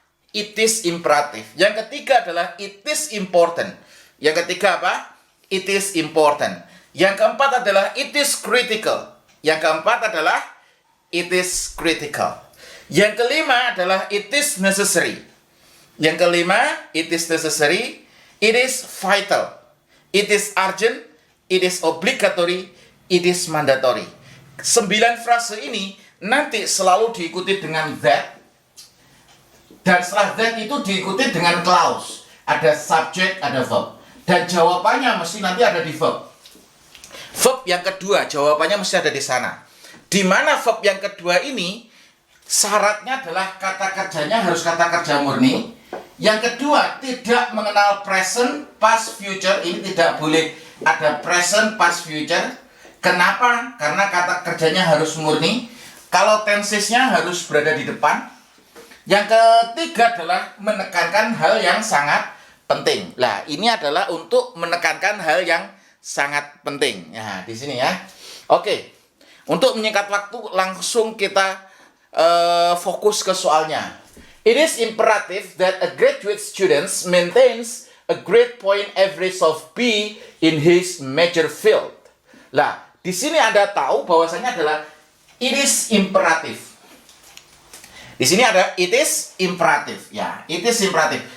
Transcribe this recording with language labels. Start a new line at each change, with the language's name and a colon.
English: It is imperative.
Indonesian: Yang ketiga adalah
English: it is important.
Indonesian: Yang ketiga apa?
English: It is important.
Indonesian: Yang keempat adalah
English: it is critical.
Indonesian: Yang keempat adalah
English: it is critical.
Indonesian: Yang kelima adalah
English: it is necessary.
Indonesian: Yang kelima,
English: it is necessary, it is vital, it is urgent, it is obligatory, it is mandatory.
Indonesian: 9 frase ini nanti selalu diikuti dengan that, dan setelah that itu diikuti dengan clause. Ada subject, ada verb. Dan jawabannya mesti nanti ada di verb. Verb yang kedua, jawabannya mesti ada di sana. Di mana verb yang kedua ini syaratnya adalah kata kerjanya harus kata kerja murni. Yang kedua, tidak mengenal present, past, future. Ini tidak boleh ada present, past, future. Kenapa? Karena kata kerjanya harus murni. Kalau tensesnya harus berada di depan. Yang ketiga adalah menekankan hal yang sangat penting. Nah, ini adalah untuk menekankan hal yang sangat penting. Nah, di sini ya. Oke. Untuk menyingkat waktu, langsung kita fokus ke soalnya.
English: It is imperative that a graduate student maintains a grade point average of B in his major field.
Indonesian: Lah, di sini Anda tahu bahwasanya adalah
English: it is imperative.
Indonesian: Di sini ada
English: it is imperative,
Indonesian: ya, it is imperative.